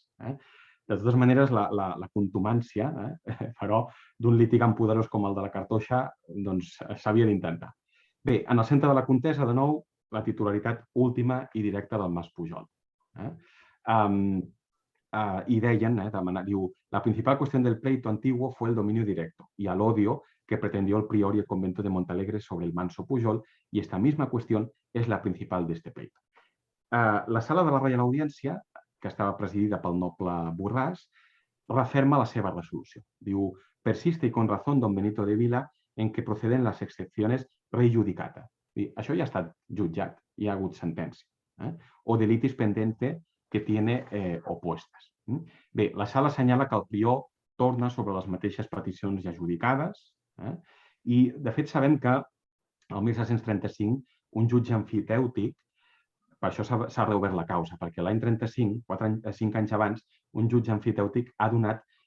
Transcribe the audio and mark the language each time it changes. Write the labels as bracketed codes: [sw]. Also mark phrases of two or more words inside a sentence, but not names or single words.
[ca] De totes maneres, la contumància, però, d'un litigant poderós com el de la cartoixa s'havia d'intentar. Bé, en el centre de la contesa, de nou, la titularitat última i directa del Mas Pujol. [es] Y [ca] deien, diu, [es] la principal cuestión del pleito antiguo fue el dominio directo y al odio que pretendió el prior y el convento de Montalegre sobre el manso Pujol, y esta misma cuestión es la principal de este pleito. [ca] La sala de la Reial Audiència, que estava presidida pel noble Borràs, referma la seva resolució. Diu, [es] persiste y con razón don Benito de Vila en que proceden las excepciones [la] rei judicata. [ca] Això ja ha estat jutjat, hi ha hagut sentència. [es] O [la] delitis pendente [es] que tiene opuestas. [ca] Bé, la sala assenyala que el prior torna sobre les mateixes peticions ja adjudicades i, de fet, sabem que el 1735 un jutge emfitèutic, per això s'ha reobert la causa, perquè l'any 35, 5 anys abans, un jutge emfitèutic ha donat